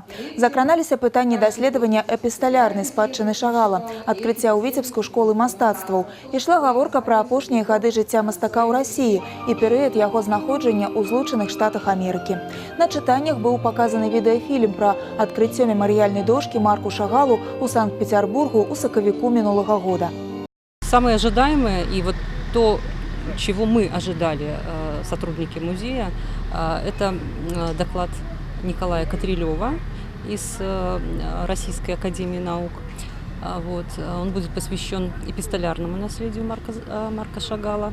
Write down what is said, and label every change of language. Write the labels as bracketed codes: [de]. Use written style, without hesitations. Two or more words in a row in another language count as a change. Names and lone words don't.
[be] Закраналіся пытанні даследавання эпісталярнай спадчыны Шагала, адкрыцця ў Віцебску школы мастацтваў. Ішла гаворка пра апошнія гады жыцця мастака ў Расіі і перыяд яго знаходжання ў Злучаных Штатах Амерыкі. На чытаннях быў паказаны відэафільм пра адкрыццё мемарыяльнай дошкі Марку Шагалу ў Санкт-Петербургу ў сакавіку мінулага года. [ru] Самое ожидаемое и вот то, чего мы ожидали, сотрудники музея, это доклад Николая Катрилева из Российской академии наук. Вот. Он будет посвящен эпистолярному наследию Марка Шагала.